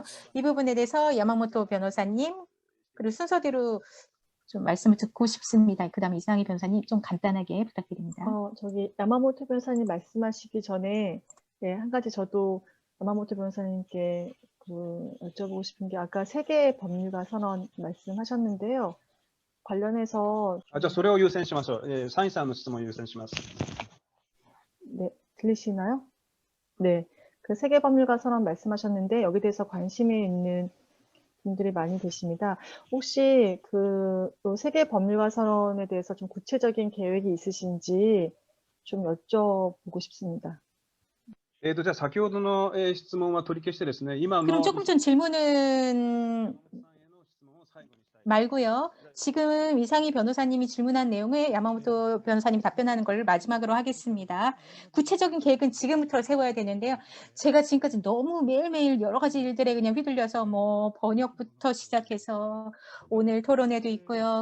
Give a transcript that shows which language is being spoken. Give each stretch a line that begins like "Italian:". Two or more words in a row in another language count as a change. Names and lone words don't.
Korean: 이 부분에 대해서 야마모토 변호사님 그리고 순서대로 좀 말씀을 듣고 싶습니다. 그다음에 이상희 변호사님 좀 간단하게 부탁드립니다. 저기 야마모토 변호사님 말씀하시기 전에 한 가지 저도 야마모토 변호사님께 여쭤보고 싶은 게 아까 세계 법률가 선언 말씀하셨는데요. 관련해서
Japanese: じゃあそれを優先しましょう。サインさんの質問を優先します。
Korean: 네, 들리시나요? 네, 그 세계 법률가 선언 말씀하셨는데 여기 대해서 관심이 있는 분들이 많이 계십니다. 혹시 그 세계 법률가 선언에 대해서 좀 구체적인 계획이 있으신지 좀 여쭤보고 싶습니다.
Japanese: じゃあ先ほどの質問は取り消してですね、今の
Korean: 그럼 조금 전 질문은 말고요. 지금 이상희 변호사님이 질문한 내용에 야마모토 변호사님이 답변하는 걸 마지막으로 하겠습니다. 구체적인 계획은 지금부터 세워야 되는데요. 제가 지금까지 너무 매일매일 여러 가지 일들에 그냥 휘둘려서 뭐 번역부터 시작해서 오늘 토론회도 있고요.